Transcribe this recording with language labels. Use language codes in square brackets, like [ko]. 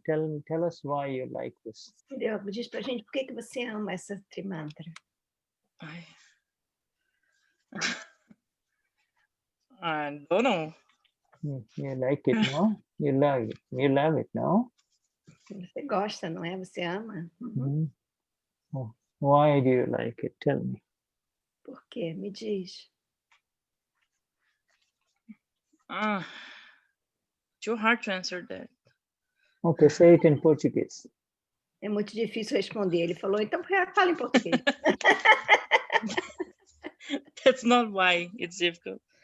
[en] Tell us why you like this. [pt] Diz pra gente por que você ama essa trimantra. [en] I don't know. You like it, no? You love it. You love it, no? [pt] Você gosta, não é? Você ama? [en] Oh, why do you like it? Tell me. [pt] Por quê? Me diz. [en] Too hard to answer that. Okay, say it in Portuguese. [pt] É muito difícil responder. Ele falou, então fala em português. [en] That's not why it's difficult.